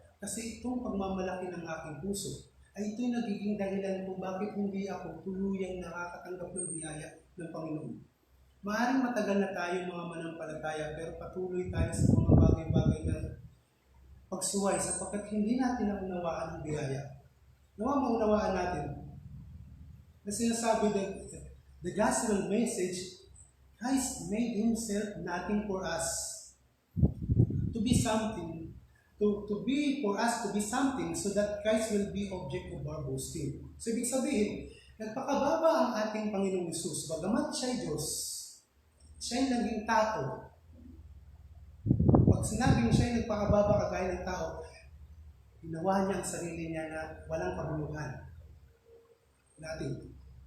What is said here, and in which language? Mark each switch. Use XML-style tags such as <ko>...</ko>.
<tl>Kasi itong pagmamalaki ng aking puso, ay ito'y nagiging dahilan kung bakit hindi ako tuluyang nakakatanggap ng biyaya ng Panginoon. Maaaring matagal na tayo mga manampalataya, pero patuloy tayo sa mga bagay-bagay na pagsuway sapagkat hindi natin naunawaan ang biyaya. Nawa maunawaan natin na sinasabi</tl> <en>the gospel message, Christ made Himself nothing for us to be something, to be for us to be something so that Christ will be object of our boasting.</en> <tl>So ibig sabihin, nagpakababa ang ating Panginoong Hesus, bagamat siya'y Diyos, siya'y naging tao. Pag sinabing siya'y nagpakababa kagaya ng tao, ginawa niya ang sarili niya na walang pagmuluhan natin.</tl>